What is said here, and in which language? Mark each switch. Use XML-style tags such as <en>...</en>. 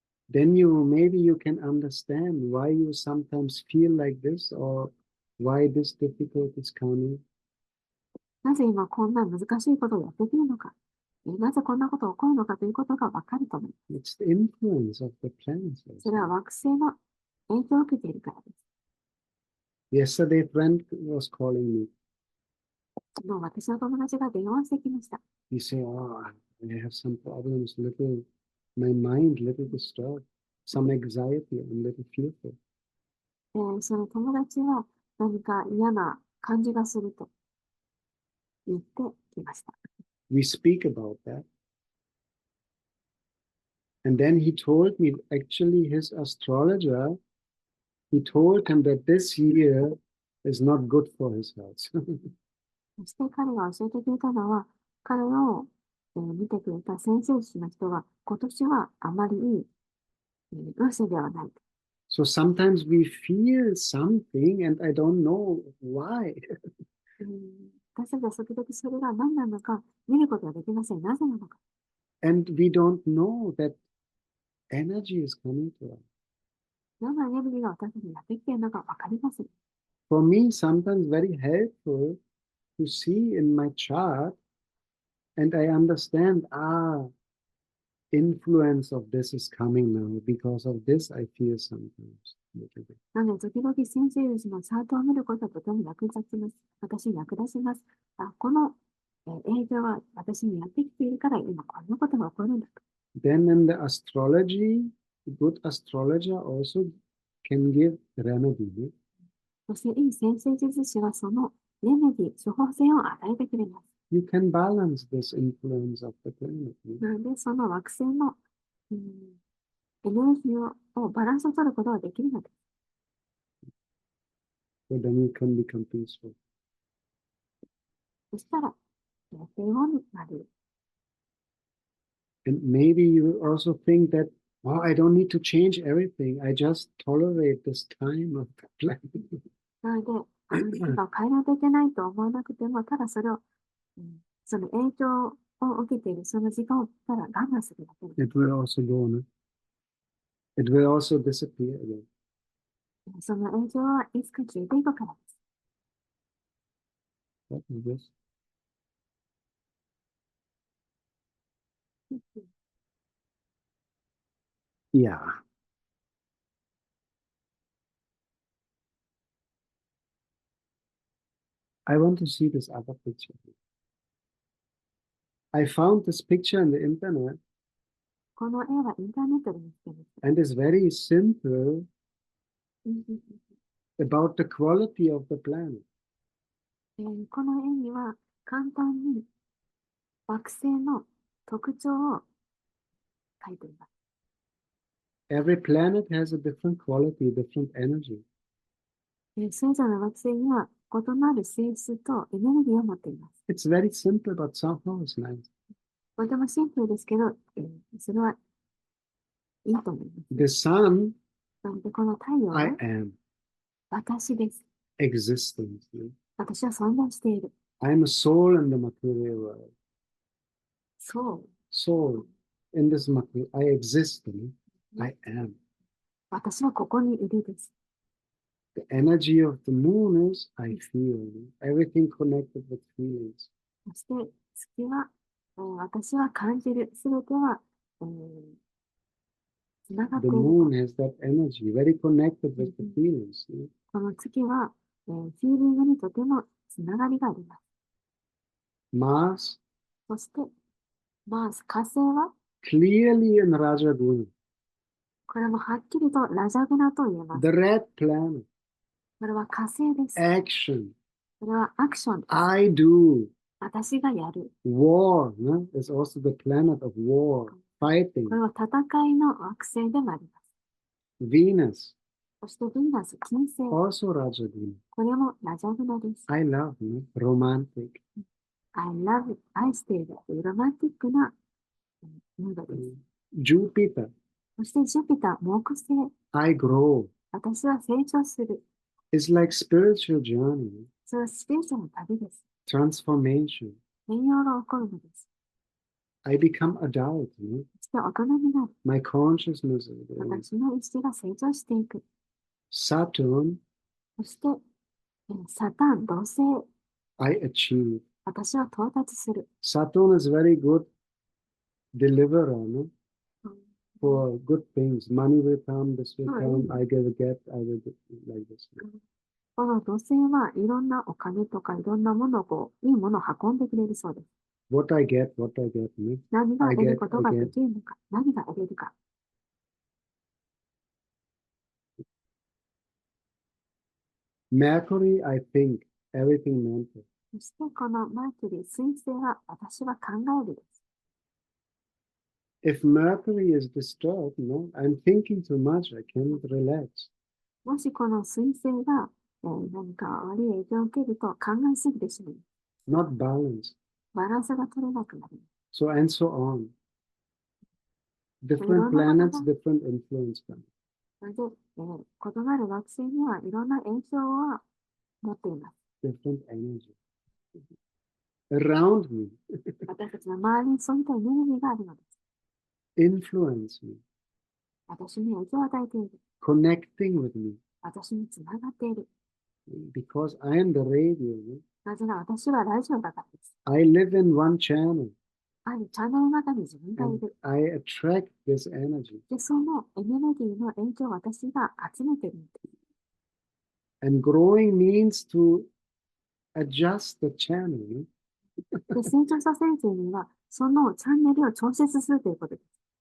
<en>then maybe you can understand why you sometimes feel like this or why this difficult is coming.</en> <ja>なぜ今こんな難しいことをやってくるのか、なぜこんなことが起こるのかということがわかると思います。</ja> <en>It's the influence of the planets.</en> <ja>それは惑星の影響を受けているからです。</ja> <en>Yesterday, a friend was calling me.</en> <ja>私の友達が電話してきました。</ja> <en>He said, I have some problems, my mind little disturbed, some anxiety, I'm little fearful.</en> <ja>その友達は何か嫌な感じがすると言ってきました。</ja> <en>We speak about that. And then he told me, actually his astrologer, he told him that this year is not good for his health.</en> <ja>そして彼が教えてくれたのは、彼を見てくれた先生術の人が、今年はあまりいい運勢ではない。</ja> <en>So sometimes we feel something and I don't know why.</en> <ja>私たちは時々それが何なのか見ることができません。なぜなのか。</ja> <en>And we don't know that energy is coming to us.</en> <ja>どんなエネルギーが私たちにやってきているのかわかりません。</ja> <en>For me, sometimes very helpful to see in my chart and I understand, influence of this is coming now. Because of this, I feel sometimes.</en> <ja>なので、時々先生術のチャートを見ることはとても役立ちます。私に役立ちます。この影響は私にやってきているから今こんなことが起こるんだと。</ja> <en>Then in the astrology, good astrologer also can give remedy.</en> <ja>そしていい先生術師はそのレメディ、処方箋を与えてくれます。</ja> <en>You can balance this influence of the planet.</en> <ja>なので、その惑星の、エネルギーをバランスを取ることができるのです。</ja> <en>So then you can become peaceful.</en> <ja>そしたら、平穏になる。</ja> <en>And maybe you also think that, oh, I don't need to change everything. I just tolerate this time of the planet.</en> <ja>なので、変えないといけないと思わなくても、ただそれを、その影響を受けているその時間をただ我慢するだけです。</ja> <en>It will also go, no? It will also disappear again.</en> <ja>その影響はいつか消えていくからです。</ja> <en>What is this? Yeah. I want to see this other picture. I found this picture on the internet</en> <ja>この絵はインターネットで見つけました。</ja> <en>and it's very simple about the quality of the planet.</en> <ja>この絵には簡単に惑星の特徴を書いています。</ja> <en>Every planet has a different quality, different energy.</en> <ja>それぞれの惑星には異なる性質とエネルギーを持っています。</ja> <en>It's very simple, but somehow it's nice.</en> <ja>とてもシンプルですけど、それはいいと思います。</ja> <en>The sun,</en> <ja>なので、この太陽は</ja> <en>I am</en> <ja>私です。</ja> <en>existence.</en> <ja>私は存在している。</ja> <en>I'm a soul in the material world.</en> <ja>そう。</ja> <en>Soul in this material. I exist. I am.</en> <ja>私はここにいるです。</ja> <en>The energy of the moon is I feel. Everything connected with feelings.</en> <ja>そして月は、私は感じる。すべては、つながって</ja> <en>The</en> <ja>いる。</ja> <en>moon has that energy, very connected with the feelings.</en> <ja>この月は、フィーリングにとてもつながりがあります。</ja> <en>Mars,</en> <ja>そして、マース、火星は、</ja> <en>clearly in Rajaguna.</en> <ja>これもはっきりとラジャグナと言えます。</ja> <en>The red planet,</en> <ja>これは火星です。</ja> <en>action.</en> <ja>これはアクションです。</ja> <en>I do.</en> <ja>私がやる。</ja> <en>War, no? Is also the planet of war, fighting.</en> <ja>これは戦いの惑星でもあります。</ja> <en>Venus,</en> <ja>そしてヴィーナス、金星。</ja> <en>also Rajaguna.</en> <ja>これもラジャグナです。</ja> <en>I love, no? Romantic. I love,</en> <ja>愛している。ロマンティックなムードです。</ja> <en>Jupiter,</en> <ja>そしてジュピター、木星。</ja> <en>I grow.</en> <ja>私は成長する。</ja> <en>It's like spiritual journey,</en> <ja>それはスピリチュアルの旅です。</ja> <en>transformation.</en> <ja>変容が起こるのです。</ja> <en>I become adult, no?</en> <ja>そして大人になる。</ja> <en>My consciousness is growing.</en> <ja>私の意識が成長していく。</ja> <en>Saturn,</en> <ja>そして、サタン、土星。</ja> <en>I achieve.</en> <ja>私は到達する。</ja> <en>Saturn is very good deliverer, no? For good things. Money will come, this will come, I will get, I will get like this.</en> <ja>この土星はいろんなお金とかいろんなものをいいものを運んでくれるそうです。</ja> <en>What I get, no?</en> <ja>何が</ja> <en>I</en> <ja>得る</ja> <en>get,</en> <ja>こと</ja> <en>I</en> <ja>が</ja> <en>get.</en> <ja>できるのか、何が得れるか。</ja> <en>Mercury, I think, everything mental.</en> <ja>そしてこのマーキュリー、水星は私は考えるです。</ja> <en>If Mercury is disturbed, no, I'm thinking too much, I cannot relax.</en> <ja>もしこの水星が、何か悪い影響を受けると考えすぎてしまう。</ja> <en>Not balanced.</en> <ja>バランスが取れなくなる。</ja> <en>So and so on. Different planets, different influence.</en> <ja>それで、異なる惑星にはいろんな影響を持っています。</ja> <en>Different energy. Around me.</en> <ja>私たちの周りにそういったエネルギーがあるのです。</ja> <en>Influence me.</en> <ja>私に影響を与えている。</ja> <en>Connecting with me.</en> <ja>私につながっている。</ja> <en>Because I am the radio.</en> <ja>なぜなら私はラジオだからです。</ja> <en>I live in one channel.</en> <ja>あるチャンネルの中に自分がいる。</ja> <en>I attract this energy.</en> <ja>で、そのエネルギーの影響を私が集めているんです。</ja> <en>And growing means to adjust the channel.</en> <ja>で、成長させるというのは、そのチャンネルを調節するということです。</ja>